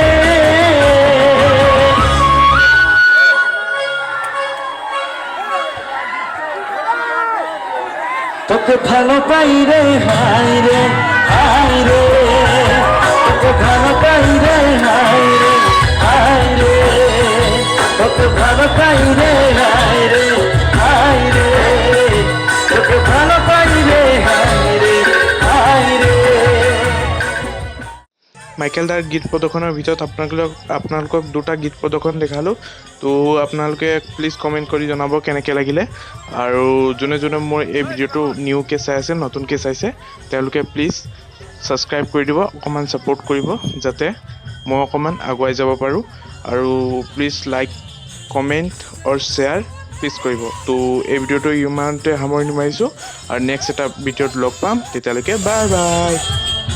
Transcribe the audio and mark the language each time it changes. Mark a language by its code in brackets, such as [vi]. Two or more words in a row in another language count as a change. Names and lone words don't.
[bn] তোকে ভালো পাই রে হাই রে হাই রে তোকে ভালো পাই রে হাই রে হাই রে তোকে ভালো পাই রে হাই রে হাই রে তোকে ভালো পাই রে হাই রে হাই রে [as] মাইকেল দাৰ গীত প্ৰদৰ্শনৰ ভিতৰত আপোনালোকক দুটা গীত প্ৰদৰ্শন দেখালোঁ তো আপোনালোকে [en] please comment [as] কৰি জনাব কেনেকৈ লাগিলে আৰু যোনে যোনে মোৰ এই ভিডিঅ'টো নিউকৈ চাই আছে নতুনকৈ চাইছে তেওঁলোকে [en] please subscribe [as] কৰি দিব অকণমান ছাপোৰ্ট কৰিব যাতে মই অকণমান আগুৱাই যাব পাৰোঁ আৰু [en] please like comment or share please [as] কৰিব তো এই ভিডিঅ'টো ইমানতে সামৰণি মাৰিছোঁ আৰু নেক্সট এটা ভিডিঅ'ত লগ পাম তেতিয়ালৈকে [en] bye bye